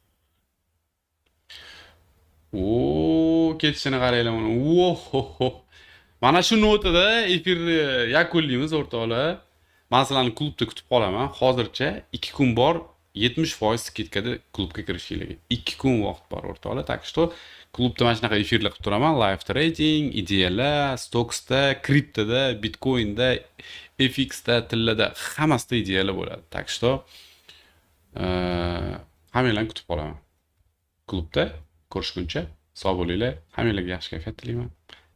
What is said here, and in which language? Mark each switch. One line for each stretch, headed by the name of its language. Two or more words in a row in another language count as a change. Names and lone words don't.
Uzbek: Ketishini qaranglar mana. Mana shu notada efir yakunlaymiz o'rtoqlar. Men sizlarni klubda kutib qolaman. Hozircha 2 kun bor, 70% skitkada klubga kirishinglarga. 2 kun vaqt bor o'rtoqlar.
Russian: Так что
Uzbek: klubda mana shunaqa efirlar qilib turaman.
English: Live trading,
Uzbek: ideyalar, stoksda, kriptoda, bitcoinda, FXda, tillada, hammasida ideyalar bo'ladi.
Russian: Так что
Uzbek: hammanglarni kutib qolaman. Klubda ko'rishguncha sog' bo'linglar. Hammanglarga yaxshi kayfiyat tilayman.